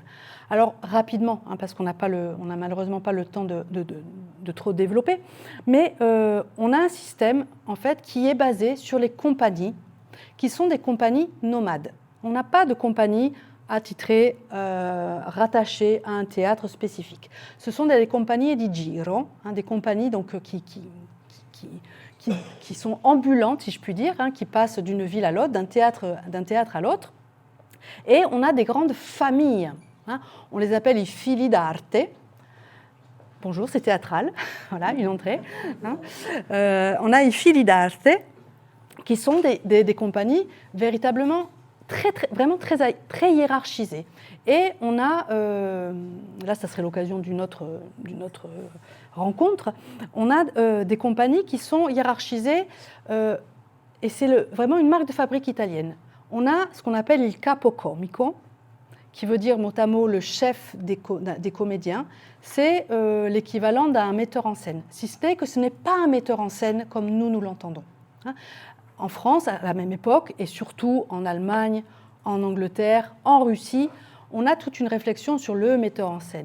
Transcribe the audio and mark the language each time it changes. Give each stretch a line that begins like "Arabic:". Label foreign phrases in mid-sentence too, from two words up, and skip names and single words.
French: Alors rapidement, parce qu'on n'a malheureusement pas le temps de trop développer, mais on a un système en fait qui est basé sur les compagnies, qui sont des compagnies nomades. On n'a pas de compagnie attitrée, rattachée à un théâtre spécifique. Ce sont des compagnies
Italian: di giro,
French: des compagnies donc, qui sont ambulantes, si je puis dire, qui passent d'une ville à l'autre, d'un théâtre à l'autre. Et on a des grandes familles. On les appelle
Italian: i figli d'arte.
French: Bonjour, c'est théâtral. Voilà, une entrée. On a
Italian: i figli d'arte,
French: qui sont des compagnies véritablement vraiment très hiérarchisées. Et on a, là ça serait l'occasion d'une autre rencontre, on a des compagnies qui sont hiérarchisées, et c'est vraiment une marque de fabrique italienne. On a ce qu'on appelle
Italian: il capo comico,
French: qui veut dire mot à mot le chef des comédiens. C'est l'équivalent d'un metteur en scène, si ce n'est que ce n'est pas un metteur en scène comme nous l'entendons. En France, à la même époque, et surtout en Allemagne, en Angleterre, en Russie, on a toute une réflexion sur le metteur en scène.